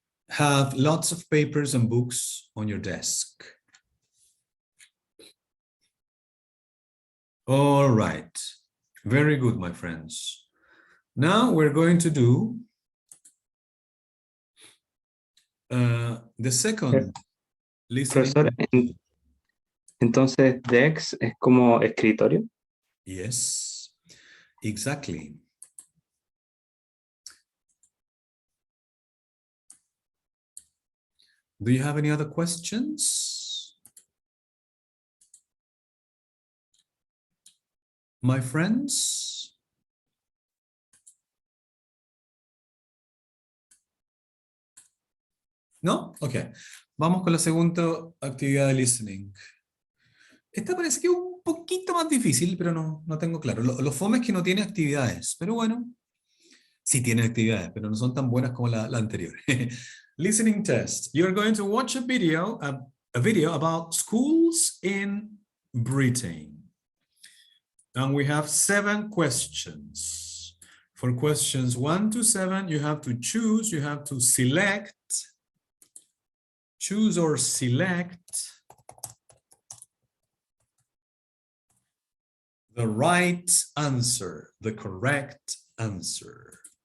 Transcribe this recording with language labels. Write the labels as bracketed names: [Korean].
[English] Have lots of papers and books on your desk. All right. Very good, my friends. Now we're going to do the second listening. [Spanish] Profesor, entonces Dex es como escritorio. [English] Yes, exactly. Do you have any other questions? My friends? [Spanish] ¿No? Ok. Vamos con la segunda actividad de listening. Esta parece que es un poquito más difícil, pero no tengo claro. Lo fome es que no tiene actividades, pero bueno, sí tiene actividades, pero no son tan buenas como la anterior. [English] Listening test. You're going to watch a video about schools in Britain. And we have 7 questions. For questions 1 to 7, you have to choose, you have to select, choose or select the right answer, the correct answer.